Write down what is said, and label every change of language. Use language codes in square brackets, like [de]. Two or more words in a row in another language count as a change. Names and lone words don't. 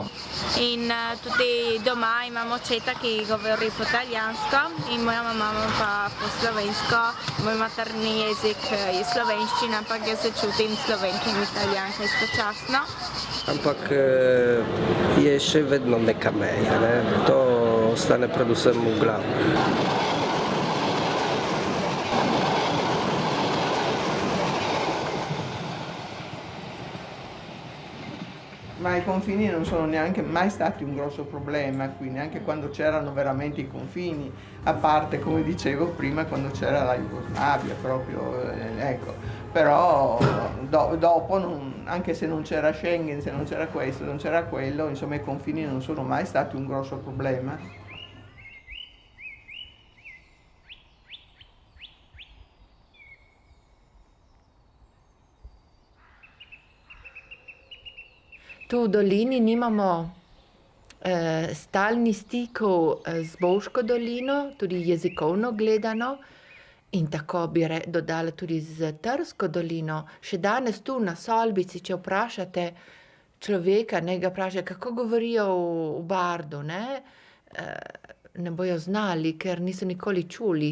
[sl] In tudi doma imamo očeta, ki govori po italijansko in moja mama pa po slovensko. Moj materni jezik je slovenščina, ampak jaz se čutim Slovenka in Italijanka istočasno. Ampak je še vedno neka meja, ne? To ostane predvsem v glavi. [it] Ma i confini non sono neanche mai stati un grosso problema qui, neanche quando c'erano veramente i confini, a parte, come dicevo prima, quando c'era la Jugoslavia proprio, ecco. Però dopo, anche se non c'era Schengen, se non c'era questo, non c'era quello, insomma i confini non sono mai stati un grosso problema. [sl] Tu v dolini nimamo stalnih stikov z Bovško dolino, tudi jezikovno gledano, in tako bi dodala tudi z Trsko dolino. Še danes tu na Solbici, če vprašate človeka, ne ga vprašate, kako govorijo v Bardu, ne bojo znali, ker niso nikoli čuli.